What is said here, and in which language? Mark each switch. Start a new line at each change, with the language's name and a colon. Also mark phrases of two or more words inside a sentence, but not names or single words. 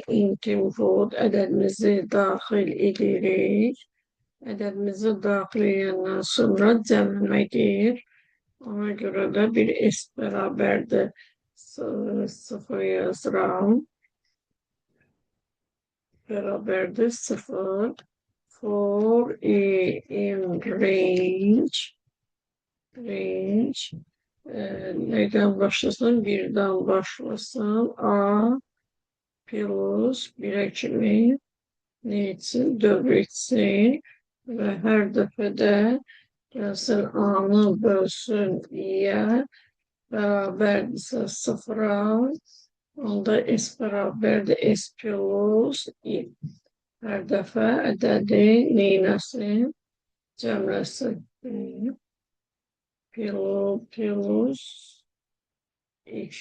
Azerbaijani: Input ədədimizi daxil edirik. Ədədimizi daxil edəndən sonra cəmləməkdir. Ona görə də bir S bərabərdir. 0 yazıram. Bərabərdir 0.
English: For in range
Azerbaijani: neydən başlasın? 1'den başlasın. A plus 1'e kimi ne etsin? Dövr etsin. Ve her dəfədə gəlsin A'nı bölsün i'yə. Bərabərdirsə 0'a. Onda S bərabərdir S plus i. Hər dəfə ədədi neynəsin? Cəmləsin. Plus i.